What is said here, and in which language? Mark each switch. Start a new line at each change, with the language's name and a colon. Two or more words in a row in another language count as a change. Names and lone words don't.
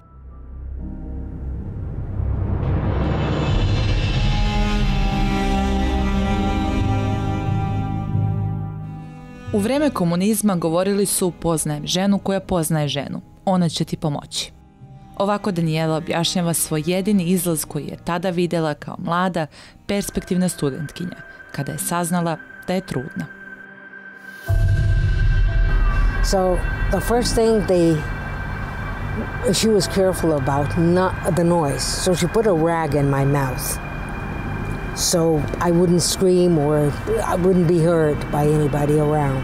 Serbian: U vreme komunizma govorili su: poznajem ženu koja poznaje ženu, ona će ti pomoći. Ovako Daniela objašnjava svoj jedini izlaz koji je tada videla kao mlada, perspektivna studentkinja, kada je saznala da je trudna.
English: So the first thing she was careful about the noise. So she put a rag in my mouth, so I wouldn't scream or I wouldn't be heard by anybody around.